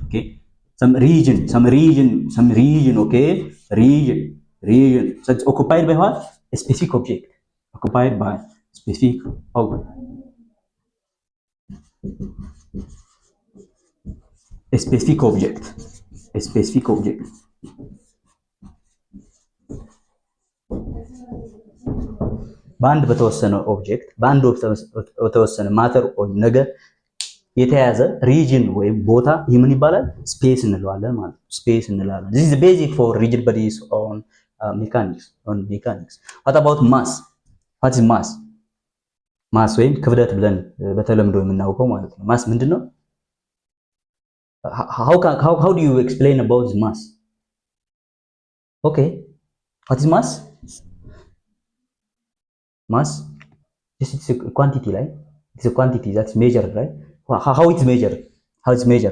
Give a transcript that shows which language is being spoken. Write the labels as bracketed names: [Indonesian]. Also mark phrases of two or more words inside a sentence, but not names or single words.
[English] Okay, some region. Okay, region that's occupied by what? A specific object. Occupied by specific object. A specific object. A specific object. [Amharic] በአንድ በተወሰነ ኦብጀክት በአንድ በተወሰነ ማተር ወይም ነገር የተያዘ ሪጅን ወይም ቦታ ይህ ምን ይባላል? ስፔስ እንለዋለን ማለት ነው። ስፔስ እንላለን። [English] this is basic for rigid bodies on mechanics. what about mass? what is mass? [Amharic] ማስ ወይም ክብደት ብለን በተለምዶ የምናውቀው ማለት ነው። ማስ ምንድነው? [English] how do you explain about mass? okay, what is mass? Mass, just it's a quantity, right? It's a quantity that's measured, right? How it's measured? How it's measured?